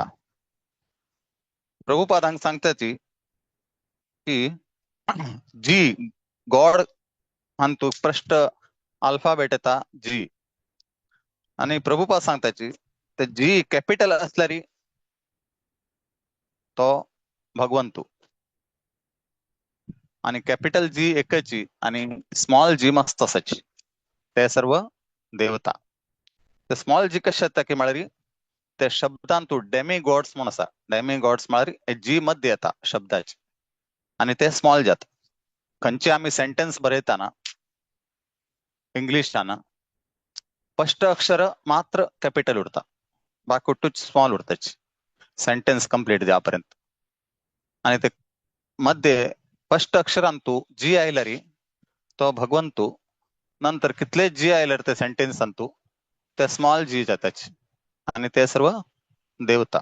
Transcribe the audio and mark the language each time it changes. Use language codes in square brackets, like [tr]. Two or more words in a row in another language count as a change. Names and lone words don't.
[kok] प्रभुपादांक सांगताची की [en] G God [kok] हांतू स्पष्ट अल्फाबेट येता जी, आणि प्रभुपाद सांगताची ते जी कॅपिटल असल्यारी तो भगवंतू, आणि [en] capital G [kok] एकची आणि [en] small G [kok] मस्त असाची ते सर्व देवता. ते [en] small G [kok] कशे येता की म्हळ्यार ते शब्दांतू [en] demigods [kok] म्हणून आसा. [en] demigods [kok] म्हळ्यार जी मध्ये येता शब्दाची आणि ते स्मॉल जाता. खंयचे आम्ही सेंटेन्स बरयताना इंग्लिशान फर्स्ट अक्षर मात्र कॅपिटल उरता, बाकी स्मॉल उरताची [en] sentence complete [kok] जापर्यंत. आणि ते मध्ये फर्स्ट अक्षरांतू जी आयल्यारी तो भगवंतू, नंतर कितले जी आयल्यार ते [en] sentence अंतू [kok] ते [en] small G [kok] जाताची आणि ते सर्व देवता.